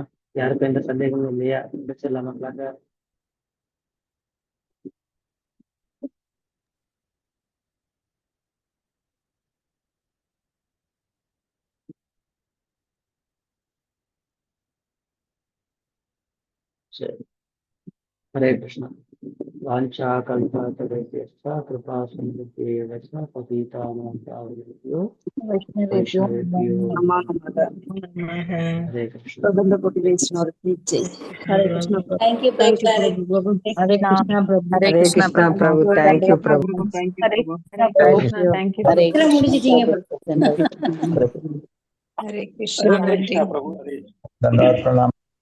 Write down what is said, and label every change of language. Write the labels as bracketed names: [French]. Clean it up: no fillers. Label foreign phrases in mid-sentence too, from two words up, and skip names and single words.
[Tamil] யாருக்கும் எந்த சந்தேகமும் இல்லையா? முடிச்சிடலாமாக்களாங்க? சரி. [Sanskrit] हरे कृष्ण। वाञ्छा कल्पतरुभ्यश्च कृपा सिन्धुभ्येव च पतितानां पावनेभ्यो वैष्णवेभ्यो नमः। हरे कृष्ण। [Hindi] प्रबंध कोटि वैष्णव की जय। हरे कृष्ण प्रभु। [English] Thank you, Thank you Prabhu. प्रभु। Hare Krishna Prabhu. Hare Krishna Prabhu. Thank you Prabhu. Thank you, Hare Prabhu. Krishna Prabhu. Thank you. Hare Krishna முடிச்சிட்டீங்க Prabhu. [Hindi] हरे कृष्ण। धन्यवाद प्रणाम।